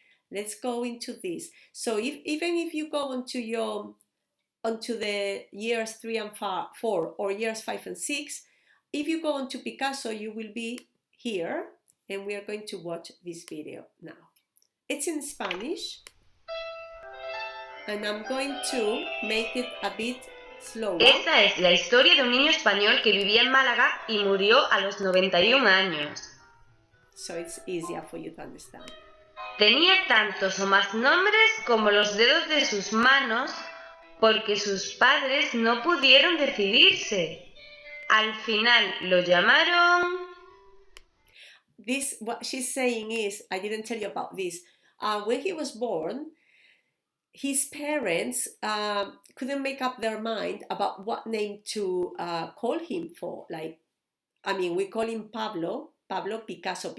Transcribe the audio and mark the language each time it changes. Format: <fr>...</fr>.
<en>Let's go into this. So even if you go onto the years 3 and 4 or years 5 and 6, if you go onto Picasso, you will be here, and we are going to watch this video now. It's in Spanish, and I'm going to make it a bit slower.</en> <es>Esta es la historia de un niño español que vivía en Málaga y murió a los 91 años.</es> <en>So it's easier for you to understand.</en> <es>Tenía tantos o más nombres como los dedos de sus manos, porque sus padres no pudieron decidirse. Al final lo llamaron...</es> <en>This, what she's saying is, I didn't tell you about this. When he was born, his parents couldn't make up their mind about what name to call him for. Like, I mean, we call him Pablo Picasso.</en>